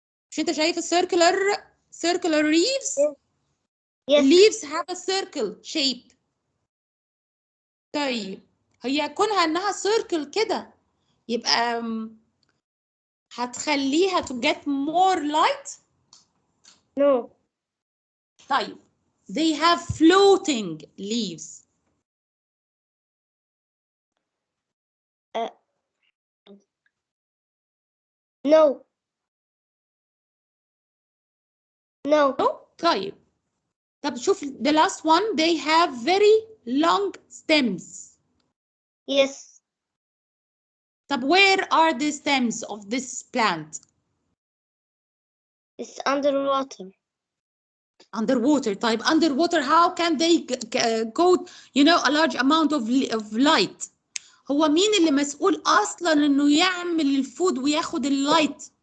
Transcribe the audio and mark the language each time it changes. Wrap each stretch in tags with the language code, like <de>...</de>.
<ar>مش انت شايف</ar> <en>circular leaves؟ Yes. leaves have a circle shape.</en> <ar>طيب هي كونها انها circle كده يبقى هتخليها</ar> <en>to get more light؟ No.</en> <ar>طيب</ar> <en>they have floating leaves. No. No.</en> <ar>طيب طب شوف</ar> <en>the last one, they have very long stems. Yes. طب where are the stems of this plant? It's underwater. Underwater.</en> <ar>طيب</ar> <en>underwater how can they go a large amount of light؟</en> <ar>هو مين اللي مسؤول اصلا انه يعمل الفود وياخد اللايت</ar>